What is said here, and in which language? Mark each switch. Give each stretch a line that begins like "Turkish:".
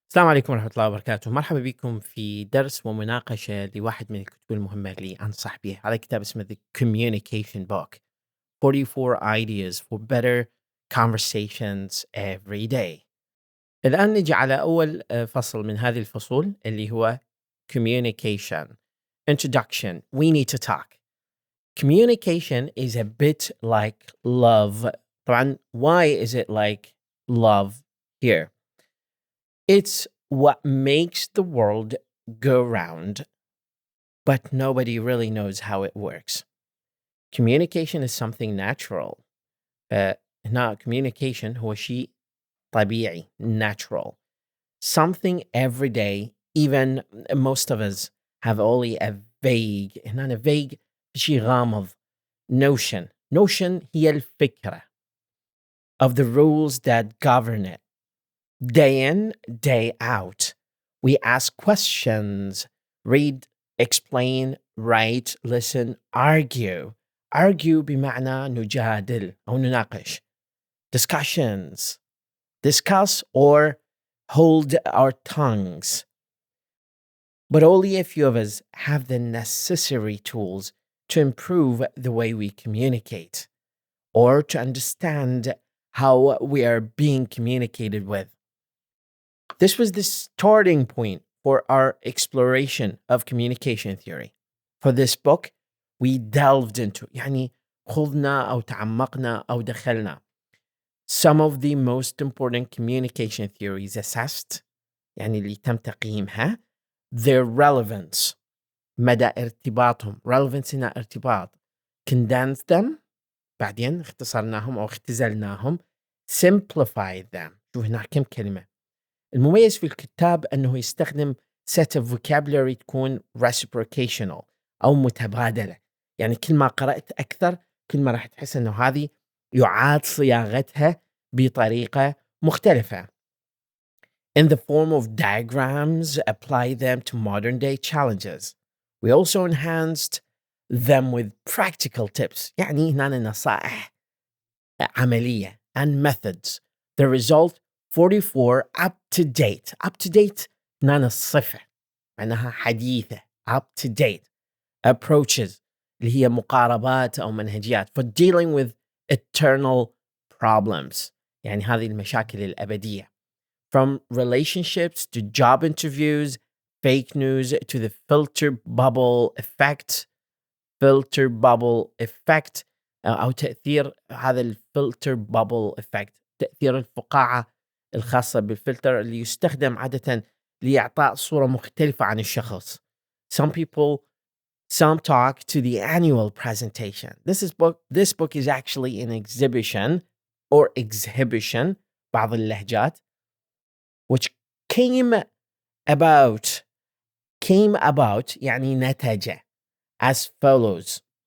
Arabic: السلام عليكم ورحمة الله وبركاته، مرحبا بكم في درس ومناقشة لواحد من الكتب المهمة اللي أنصح بها. هذا كتاب اسمه
English: The Communication Book 44 Ideas for Better Conversations Every Day.
Arabic: الآن نجي على أول فصل من هذه الفصول اللي هو Communication.
English: Introduction. We need to talk. Communication is a bit like love. طبعا why is it like love here? It's what makes the world go round, but nobody really knows how it works. Communication is something natural.
Arabic: هنا communication هو شيء طبيعي, natural.
English: Something every day, even most of us have only a vague,
Arabic: هنا
English: vague
Arabic: شيء غامض,
English: notion. Notion
Arabic: هي الفكرة
English: of the rules that govern it. Day in, day out. We ask questions, read, explain, write, listen, argue.
Arabic: Argue بمعنى نجادل أو نناقش.
English: Discussions. Discuss or hold our tongues. But only a few of us have the necessary tools to improve the way we communicate or to understand how we are being communicated with. This was the starting point for our exploration of communication theory. For this book, we delved into,
Arabic: يعني خضنا أو تعمقنا أو دخلنا
English: some of the most important communication theories assessed,
Arabic: يعني اللي تم تقييمها,
English: their relevance,
Arabic: مدى ارتباطهم,
English: relevance
Arabic: هنا ارتباط,
English: condensed them,
Arabic: بعدين اختصرناهم أو اختزلناهم,
English: simplified them.
Arabic: شوف هنا كم كلمة. المميز في الكتاب أنه يستخدم
English: set of vocabulary
Arabic: تكون reciprocational أو متبادلة. يعني كل ما قرأت أكثر كل ما راح تحس أنه هذه يعاد صياغتها بطريقة مختلفة.
English: In the form of diagrams, apply them to modern day challenges. We also enhanced them with practical tips.
Arabic: يعني هنا نصائح عملية
English: and methods. The result 44 up to date. Up to date
Arabic: معناها الصفة, معناها حديثة.
English: Up to date approaches
Arabic: اللي هي مقاربات أو منهجيات
English: for dealing with eternal problems.
Arabic: يعني هذه المشاكل الأبدية.
English: From relationships to job interviews, fake news to the filter bubble effect. Filter bubble effect
Arabic: أو تأثير هذا الفلتر بابل إفكت, تأثير الفقاعة الخاصة بالفلتر اللي يستخدم عادة لإعطاء صورة مختلفة عن الشخص.
English: Some talk to the annual presentation. This book is actually an exhibition
Arabic: بعض اللهجات,
English: which came about
Arabic: يعني نتج
English: as follows.